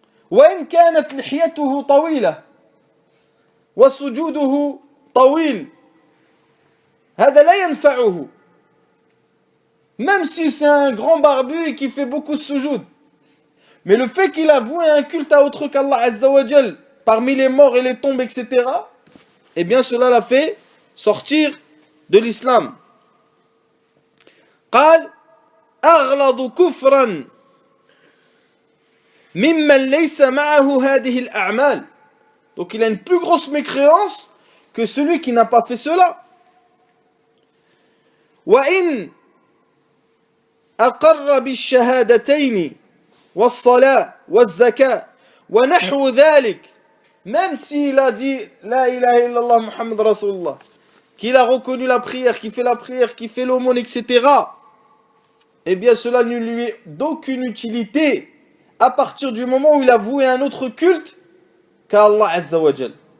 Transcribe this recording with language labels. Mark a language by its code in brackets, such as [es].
[ar] وإن كانت لحيته طويلة وسجوده طويل هذا لا ينفعه [fr] même si c'est un grand barbu et qui fait beaucoup de sujoud. Mais le fait qu'il a voué un culte à autre qu'Allah Azza wa Jal parmi les morts et les tombes, etc., eh bien cela l'a fait sortir de l'islam. [ar] قال أغلظ كفرا ممن ليس معه هذه الأعمال. [fr] Donc il a une plus grosse mécréance que celui qui n'a pas fait cela. [ar] وإن أقر بالشهادتين والصلاة والزكاة ونحو ذلك, [fr] même s'il a dit La ilaha illallah Muhammad Rasulullah, qu'il a reconnu la prière, qu'il fait la prière, qu'il fait l'aumône, etc., eh bien cela ne lui est d'aucune utilité à partir du moment où il a voué un autre culte qu'à Allah Azza wa Jal.